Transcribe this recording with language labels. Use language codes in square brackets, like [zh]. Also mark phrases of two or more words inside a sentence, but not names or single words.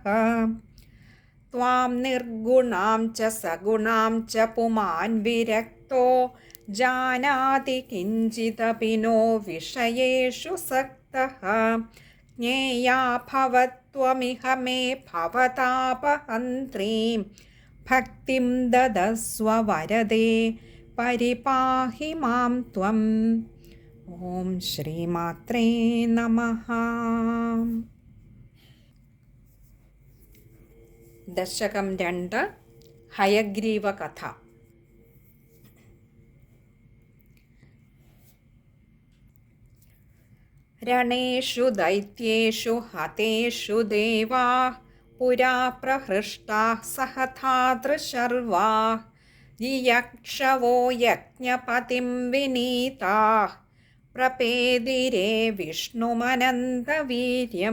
[sa] त्वां निर्गुणां च सगुणां च पुमान् विरक्तो जानाति किञ्चिदपि नो विषयेषु सक्तः। ज्ञेया भवत्वमिह मे भवतापहन्त्रीं भक्तिं ददस्व वरदे परिपाहि मां त्वम्। ഓം ശ്രീമാത്രേ നമഃ. [ml] ദശകം 2 ഹയഗ്രീവ കഥ. [sa] രണേഷു ദൈത്യേഷു ഹതേഷു ദേവാഃ പുരാ പ്രഹൃഷ്ടാഃ സഹധാതൃശർവാഃ യക്ഷവോ യജ്ഞപതിം വിനീതാഃ പ്രപേദിരേ വിഷ്ണുമനന്തവീര്യം.